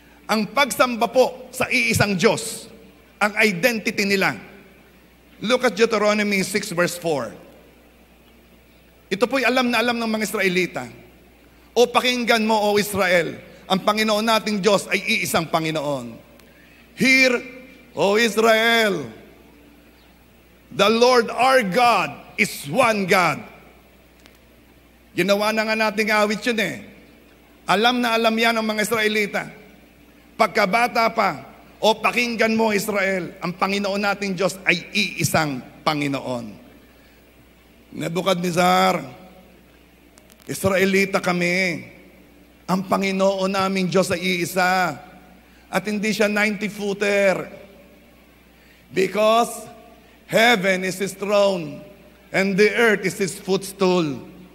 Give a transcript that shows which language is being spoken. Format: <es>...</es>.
<tl>Ang pagsamba po sa iisang Diyos, ang identity nila.</tl> <en>Look at Deuteronomy 6 verse 4.</en> <tl>Ito po'y alam na alam ng mga Israelita. O pakinggan mo, O Israel, ang Panginoon nating Diyos ay iisang Panginoon.</tl> <en>Hear, O Israel, the Lord our God is one God.</en> <tl>Ginawa na nga nating awit yun Alam na alam yan ng mga Israelita. Pagkabata pa, o pakinggan mo Israel, ang Panginoon nating Diyos ay iisang Panginoon. Nebukadnezar, Israelita kami. Ang Panginoon naming Diyos ay iisa. At hindi siya 90-footer.</tl> <en>Because heaven is His throne and the earth is His footstool.</en>